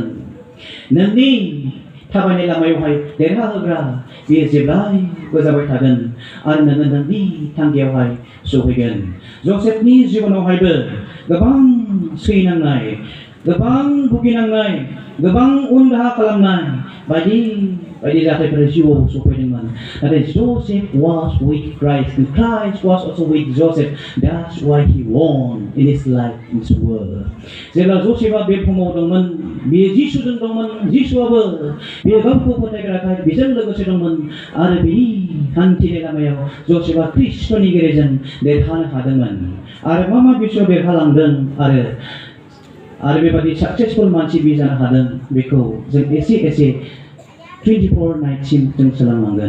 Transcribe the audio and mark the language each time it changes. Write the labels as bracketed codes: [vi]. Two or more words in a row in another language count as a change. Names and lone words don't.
[brx] नोंनि थाबायनाय लामायावहाय देरहाहोग्रा बेयो जेब्लायबो जाबाय थागोन आरो नोङो नोंनि थांखियावहाय सहैगोन। जसेफनि जिबनावहायबो गोबां सैनांनाय, गोबां भुगिनांनाय, गोबां उन दाहा खालामनाय बायदि बायदि जाथायफोरा जिउआव सफैदोंमोन। [en] नाथाय जसेफ was with Christ and Christ was also with Joseph. That's why he won in his life in this world. [brx] जेब्ला जसेफआ बे बुहुमाव दंमोन, बेयो जिसुजों दंमोन, जिसुआबो बेयो गावखौ फोथायग्राखाय बेजों लोगोसे दंमोन आरो बिनि हान्थिनाय लामायाव जसेफआ ख्रीष्टनि गेजेरजों देरहानो हादोंमोन। आरो मा बिसोर देरहालांदों आरो बेबादि साक्सेसफुल मानसि बि जानो हादों, बेखौ जों एसे 24 नाइटसिम जों सोलोंनांगोन।